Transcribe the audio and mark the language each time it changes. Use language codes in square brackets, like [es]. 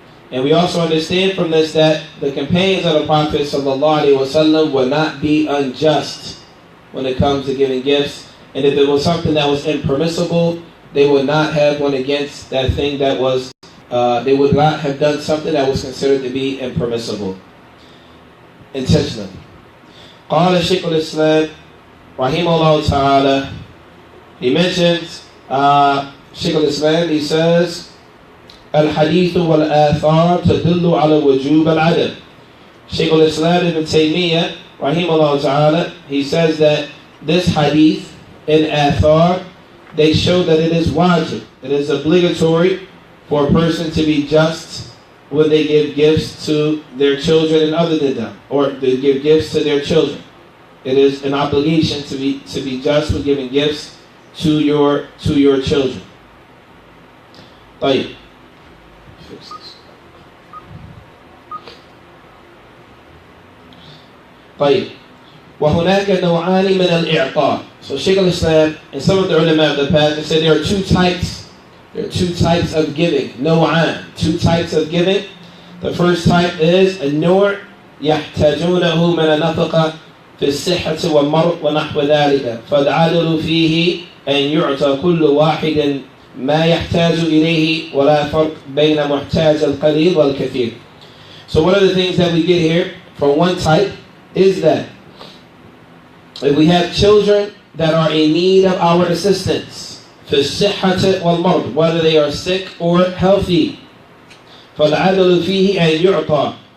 [en] And we also understand from this that the companions of the Prophet ﷺ will not be unjust when it comes to giving gifts. And if there was something that was impermissible, they would not have went against that thing that was, they would not have done something that was considered to be impermissible intentionally. [ar] قال شيخ الإسلام رحمه الله تعالى, [en] he mentions, Shaykh al-Islam, he says, [ar] الحديث والآثار تدل على وجوب العدل. [en] Shaykh al-Islam ibn Taymiyyah, rahimahullah ta'ala, he says that this hadith and athar, they show that it is wajib, it is obligatory for a person to be just when they give gifts to their children and other than them, or they give gifts to their children. It is an obligation to be just when giving gifts to your children. [ar] طيب. [en] Fix this. [ar] طيب. وهناك نوعان من الإعطاء. [en] So Shaykh al-Islam and some of the ulama of the past, they said there are two types. There are two types of giving. [ar] نوعان. [en] Two types of giving. The first type is [ar] النوع يحتاجونه من النفقة في الصحة والمرض ونحو ذلك فالعدل فيه أن يعطى كل واحد ما يحتاج إليه ولا فرق بين محتاج القليل والكثير. [en] So one of the things that we get here from one type is that if we have children that are in need of our assistance, [ar] في الصحة والمرض, [en] whether they are sick or healthy, [ar] فالعدل فيه أن يعطى.